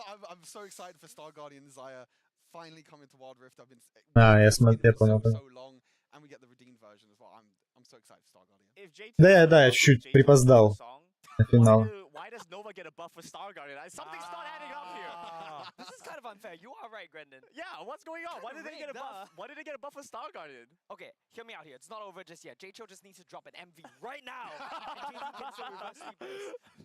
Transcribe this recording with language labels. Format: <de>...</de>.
<en>I'm so excited for Star Guardian Zaya finally coming to Wild Rift. I've been</en> <ru>я понял.</ru> <en>so long, and we get the redeemed version as well. I'm so excited for Star Guardian.</en> <ru>Да, я чуть-чуть припоздал на финал.</ru> <en>get a buff for Star Guardian. Something's not adding up here. This is kind of unfair. You are right, Brendan. Yeah, what's going on? Why did they get a buff? Why did they get a buff for Star Guardian? Okay, hear me out here. It's not over just yet. J-Cho just needs to drop an MV right now. And JT can still reverse sweepers.</en>